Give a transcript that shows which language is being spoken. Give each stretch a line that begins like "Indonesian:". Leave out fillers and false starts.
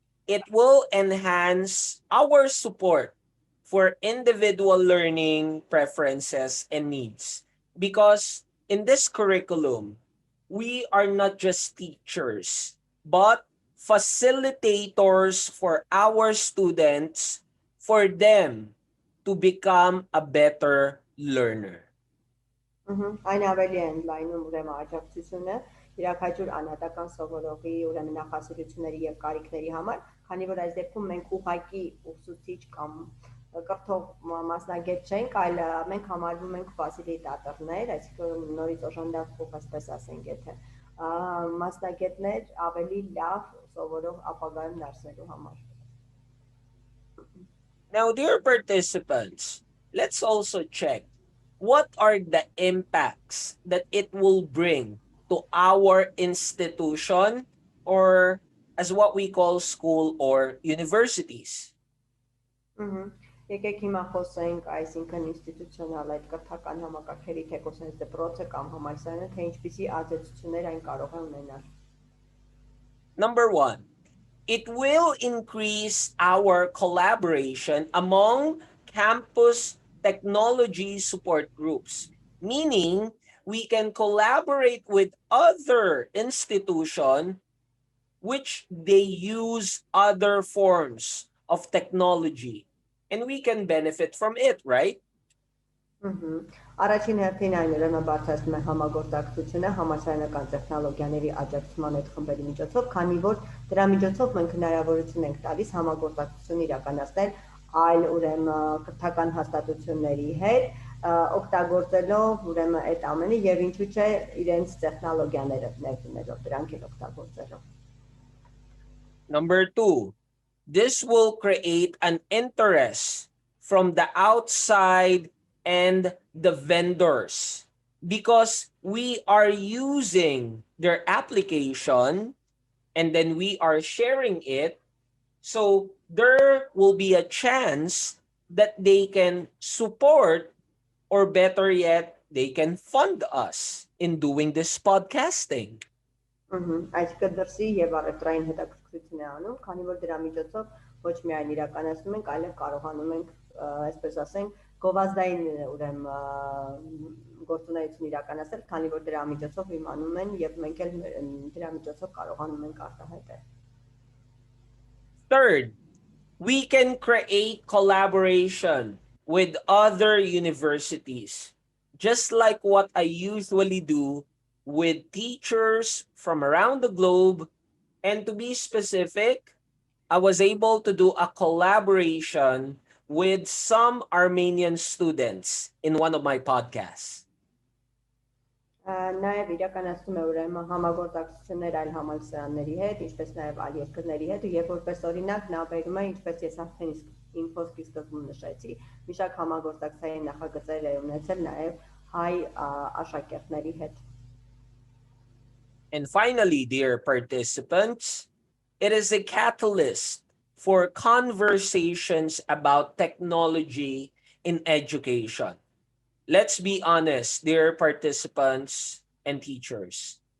English: it will enhance our support for individual learning preferences and needs. Because in this curriculum, we are not just teachers, but facilitators for our students, for them to become a better learner.
Armenian: Այն ավելի է ընդլայնում ուրեմն աջակցությունը իրաքայջուր անհատական սովորողի ուրեմն նախասիրությունների եւ կարիքների համար, քանի որ այս դեպքում մենք ուղղակի ուսուցիչ կամ կրթող մասնագետ չենք, այլ մենք համարվում ենք ֆասիլիտատորներ, այսինքն նորից օժանդակող, այսպես ասենք, եթե մասնագետներ ավելի լավ սովորող ապագայում դարձնելու համար.
English: Now, dear participants, let's also check what are the impacts that it will bring to our institution, or as what we call school or universities.
Armenian: Եկեք հիմա խոսենք, այսինքն ինստիտուցիոնալ այդ կրթական համակարգերի թեկոս հենց դպրոցը կամ համալսարանը, թե ինչպիսի ազդեցություններ այն կարող է ունենալ.
English: Number one, it will increase our collaboration among campus technology support groups, meaning we can collaborate with other institutions which they use other forms of technology, and we can benefit from it, right?
Armenian: Առաջին հերթին այն ուրեմն բարձրացնում է համագործակցությունը համալսարանական տեխնոլոգիաների աջակցման այդ խմբերի միջոցով, քանի որ դրա միջոցով մենք հնարավորություն ենք տալիս համագործակցություն իրականացնել այլ ուրեմն կրթական հաստատությունների հետ, օգտագործելով ուրեմն այդ ամենը եւ ինչու՞ չէ իրենց տեխնոլոգիաները ներդնելով, դրանք էլ օգտագործելով.
English: Number two, this will create an interest from the outside and the vendors, because we are using their application and then we are sharing it. So there will be a chance that they can support, or better yet, they can fund us in doing this podcasting.
Armenian: Այսինքն դրսի եւ առևտրային հետաքրքրություն է անում, քանի որ դրա միջոցով ոչ միայն իրականացնում ենք, այլև կարողանում ենք, այսպես ասենք, գովազդային ուրեմն գործունեություն իրականացնել, քանի որ դրա միջոցով իմանում են եւ մենք էլ դրա միջոցով կարողանում ենք արտահայտել.
English: Third, we can create collaboration with other universities, just like what I usually do with teachers from around the globe. And to be specific, I was able to do a collaboration with some Armenian students in one of my podcasts.
Armenian: Նաև իրականացնում է ուրեմն համագործակցություններ այլ համալսարանների հետ, ինչպես նաև այլ երկրների հետ, եւ որպես օրինակ նա բերում է, ինչպես ես արդեն իմ խոսքի սկզբում նշեցի, մի շարք համագործակցային նախագծեր է ունեցել նաև հայ աշակերտների հետ.
English: And finally, dear participants, it is a catalyst for conversations about technology in education. Let's be honest, dear participants and teachers.